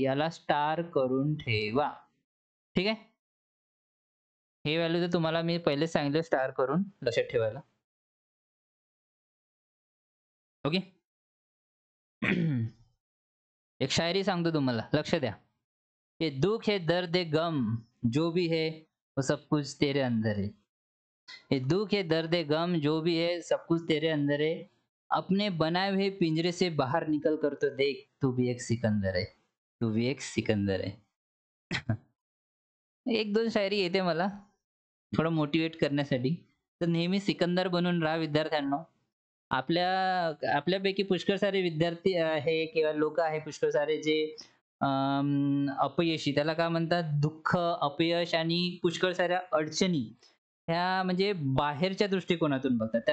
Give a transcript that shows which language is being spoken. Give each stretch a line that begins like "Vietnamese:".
Marathi: याला स्टार करून ठेवा. ठीक आहे. हे व्हॅल्यू तर तुम्हाला मी पहिले सांगितलं स्टार करून लक्षात ठेवायला. ओके. एक शायरी सांगतो तुम्हाला, लक्ष द्या.
Hindi: ये दुख है दर्द गम जो भी है वो सब कुछ तेरे अंदर है. ये दुख है दर्द गम जो भी है सब कुछ तेरे अंदर है. अपने बनाए हुए पिंजरे से बाहर निकल कर तो देख तू भी एक सिकंदर है. तू भी एक सिकंदर है.
Marathi: एक दोन शायरी येते मला थोडं मोटिवेट करण्यासाठी. तर नेहमी सिकंदर बनून राहा विद्यार्थ्यांनो. आपल्या आपल्यापैकी पुष्कळ सारे विद्यार्थी आहे किंवा लोक आहे पुष्कळ सारे जे अपयशी त्याला काय म्हणतात दुःख, अपयश आणि पुष्कळ साऱ्या अडचणी ह्या म्हणजे बाहेरच्या दृष्टिकोनातून बघतात.